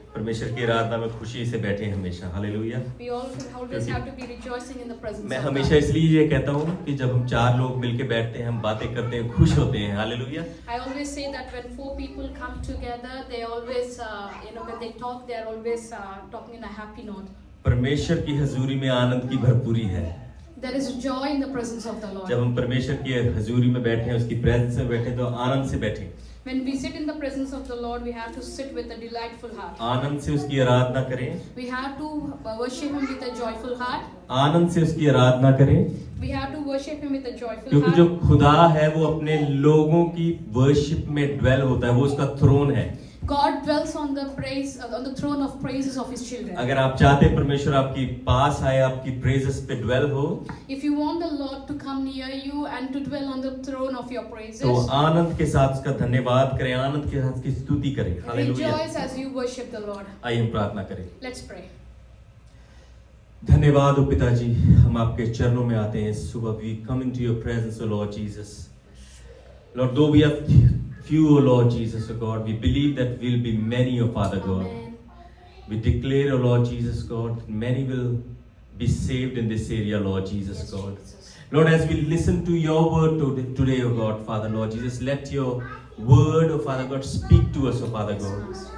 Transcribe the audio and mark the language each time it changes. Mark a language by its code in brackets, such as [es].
[hi] परमेश्वर की आराधना में खुशी से बैठे हैं हमेशा। Hallelujah. [en] We always have to be rejoicing in the presence [hi] मैं [en] of [hi] हमेशा [en] God. [hi] इसलिए ये कहता हूँ कि जब हम 4 लोग मिलके बैठते हैं, हम बातें करते हैं, खुश होते हैं। Hallelujah. [en] I always say that when 4 people come together, they always, when they talk, they are always talking in a happy note. [hi] परमेश्वर की हजूरी में आनंद की भरपूरी है। [en] There is joy in the presence of the Lord. [hi] जब हम परमेश्वर की हजूरी में बैठे हैं, उसकी प्रेजेंस में बैठे तो आनंद से बैठे। [en] When we sit in the presence of the Lord, we have to sit with a delightful heart. [hi] आनंद से उसकी आराधना करें। [en] We have to worship Him with a joyful heart. [hi] आनंद से उसकी आराधना करें। [en] We have to worship Him with a joyful [hi] क्योंकि [en] heart. [hi] जो खुदा है वो अपने लोगों की वर्शिप में ड्वेल होता है, वो उसका थ्रोन है। [en] God dwells on the throne of praises of His children. [hi] अगर आप चाहते हैं परमेश्वर आपकी पास आए, आपकी प्रेजेंस पे ड्वेल हो, [en] If you want the Lord to come near you and to dwell on the throne of your praises, [hi] तो आनंद के साथ उसका धन्यवाद करें, आनंद के साथ उसकी स्तुति करें। Hallelujah. [en] rejoice as you worship the Lord. [hi] आइए हम प्रार्थना करें। [en] Let's pray. [hi] धन्यवाद हो पिताजी, हम आपके चरणों में आते हैं सुबह। [en] We come into your presence, O Lord Jesus. Lord, though we have few, O Lord Jesus, O God, we believe that we'll be many, O Father God. Amen. We declare, O Lord Jesus, God, many will be saved in this area, Lord Jesus, Yes, God. Jesus. Lord, as we listen to your word today, O God, Father, Lord Jesus, let your word, O Father God, speak to us, O Father God.